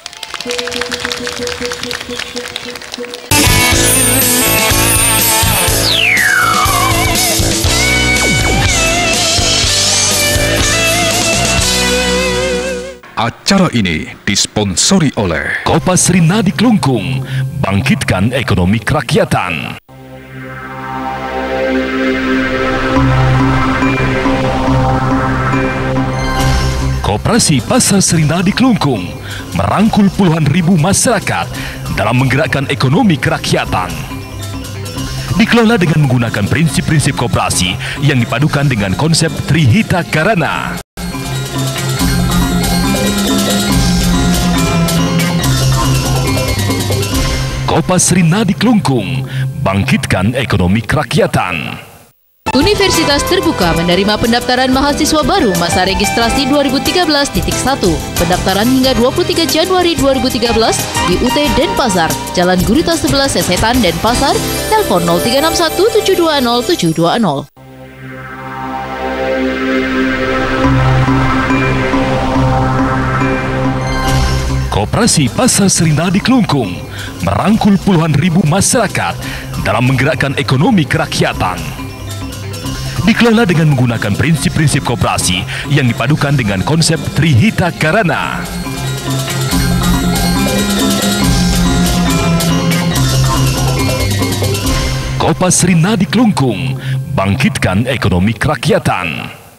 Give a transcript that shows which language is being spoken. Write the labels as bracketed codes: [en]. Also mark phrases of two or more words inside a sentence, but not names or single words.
[id] Acara ini disponsori oleh Kompas Rinadi Klungkung, bangkitkan ekonomi kerakyatan. Koperasi Pasar Serinadi Klungkung merangkul puluhan ribu masyarakat dalam menggerakkan ekonomi kerakyatan. Dikelola dengan menggunakan prinsip-prinsip koperasi yang dipadukan dengan konsep Trihita Karana. Kompas Rinadi Klungkung, bangkitkan ekonomi kerakyatan. Universitas Terbuka menerima pendaftaran mahasiswa baru masa registrasi 2013.1. Pendaftaran hingga 23 Januari 2013 di UT Denpasar, Jalan Gurita 11 Sesetan, Denpasar, telepon 0361 720 720. Koperasi Pasar Serinadi Klungkung merangkul puluhan ribu masyarakat dalam menggerakkan ekonomi kerakyatan. Dikelola dengan menggunakan prinsip-prinsip koperasi yang dipadukan dengan konsep Trihita Karana. Kompas Rinadi Klungkung, bangkitkan ekonomi kerakyatan.